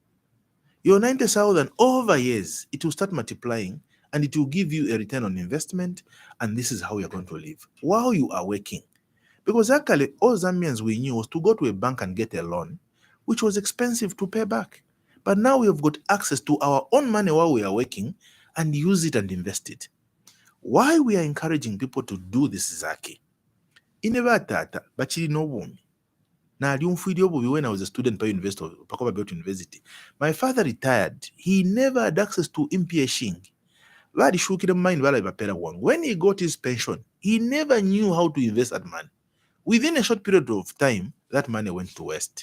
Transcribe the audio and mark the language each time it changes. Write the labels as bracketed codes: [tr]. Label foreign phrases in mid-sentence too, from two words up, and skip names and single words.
[en] Your 90,000 over years, it will start multiplying, and it will give you a return on investment, and this is how you're going to live while you are working. Because actually, all Zambians we knew was to go to a bank and get a loan, which was expensive to pay back. But now we have got access to our own money while we are working and use it and invest it. Why we are encouraging people to do this, Zaki? [bem] Inevatata, bachiri no bumi. [en] Na when I was a student by university. My father retired. He never had access to MPA. When he got his pension, he never knew how to invest that money. Within a short period of time, that money went to waste.